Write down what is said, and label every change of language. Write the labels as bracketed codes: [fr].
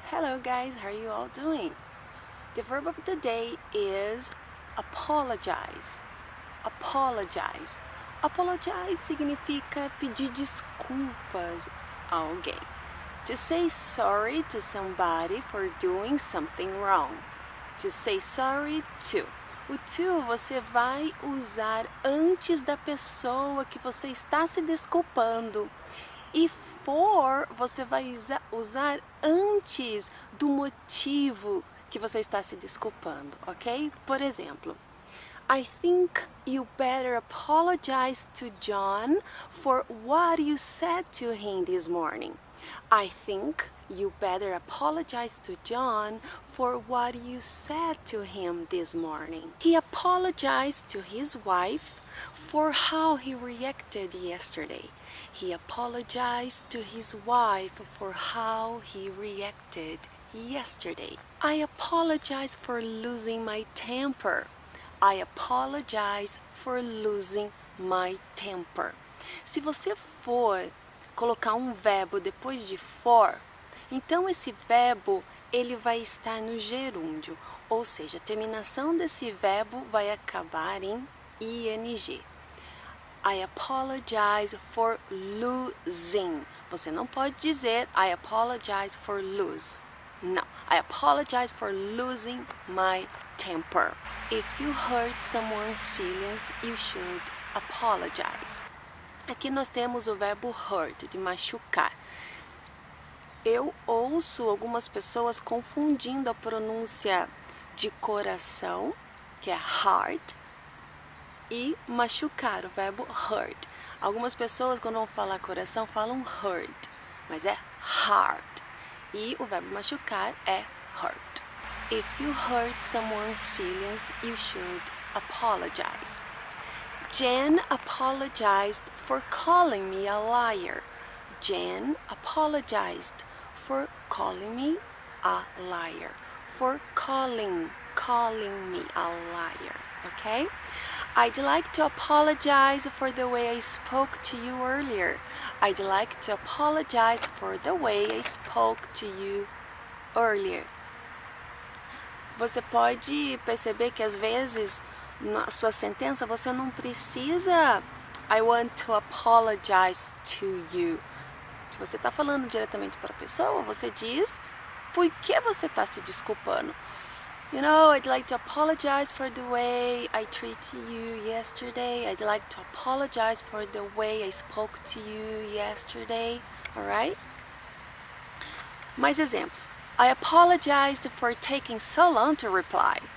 [en] Hello guys, how are you all doing? The verb of the day is apologize. Apologize. [pt] Apologize significa pedir desculpas a alguém. [en] To say sorry to somebody for doing something wrong. To say sorry to. [pt] O to você vai usar antes da pessoa que você está se desculpando. E for você vai usar antes do motivo que você está se desculpando, ok? Por exemplo, [en] I think you better apologize to John for what you said to him this morning. I think you better apologize to John for what you said to him this morning. He apologized to his wife for how he reacted yesterday. He apologized to his wife for how he reacted yesterday. I apologize for losing my temper. I apologize for losing my temper. [pt] Se você for colocar um verbo depois de for, então esse verbo ele vai estar no gerúndio, ou seja, a terminação desse verbo vai acabar em ing. [en] I apologize for losing. [pt] Você não pode dizer [en] I apologize for lose. [pt] Não. [en] I apologize for losing my temper. If you hurt someone's feelings, you should apologize. [pt] Aqui nós temos o verbo hurt, de machucar. Eu ouço algumas pessoas confundindo a pronúncia de coração, que é heart, e machucar, o verbo hurt. Algumas pessoas, quando vão falar coração, falam hurt, mas é heart. E o verbo machucar é hurt. [en] If you hurt someone's feelings, you should apologize. Jen apologized for calling me a liar. Jen apologized for calling me a liar. For calling me a liar, okay? I'd like to apologize for the way I spoke to you earlier. I'd like to apologize for the way I spoke to you earlier. [pt] Você pode perceber que às vezes na sua sentença você não precisa [en] I want to apologize to you. [pt] Se você está falando diretamente para a pessoa, você diz por que você está se desculpando. [en] You know, I'd like to apologize for the way I treated you yesterday. I'd like to apologize for the way I spoke to you yesterday. Alright? [pt] Mais exemplos. [en] I apologized for taking so long to reply.